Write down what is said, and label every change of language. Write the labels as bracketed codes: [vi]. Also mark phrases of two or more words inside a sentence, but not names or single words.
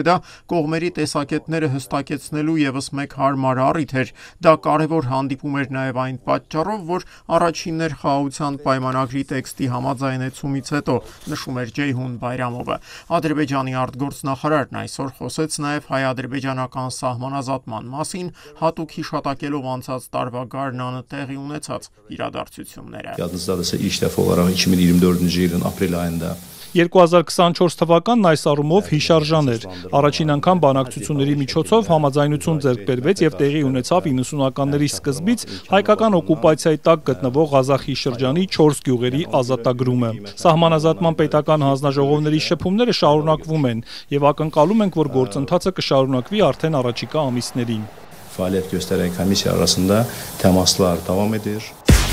[hy] դա կողմերի տեսակետները հստակեցնելու եւս մեկ հարմար առիթ էր։ Դա կարևոր հանդիպում էր նաեւ այն պատճառով, որ առաջիններ խաղաղության պայմանագրի տեքստի համաձայնեցումից հետո, նշում էր Ceyhun Bayramova։ Ադրբեջանի արտգործնախարարն այսօր խոսեց նաեւ հայ-ադրբեջանական սահմանազատման մասին, հատուկ հիշատակելով անցած տարվա գարնանը տեղի ունեցած իրադարձությունները։ [az] İlk dəfə olaraq 2024-cü ilin aprel ayında [hy] 2024 թվականն այս առումով հիշարժան էր։ Առաջին անգամ բանակցությունների միջոցով համաձայնություն ձեռք բերվեց եւ տեղի ունեցավ 90-ականների սկզբից հայկական օկուպացիայի տակ գտնվող Ղազախի շրջանի 4 գյուղերի ազատագրումը։ Սահմանազատման պետական հանձնաժողովների շփումները շարունակվում են եւ ակնկալում ենք, որ գործընթացը կշարունակվի արդեն առաջիկա ամիսներին։ [az] Fəaliyyət göstərən komissiya arasında təmaslar davam edir.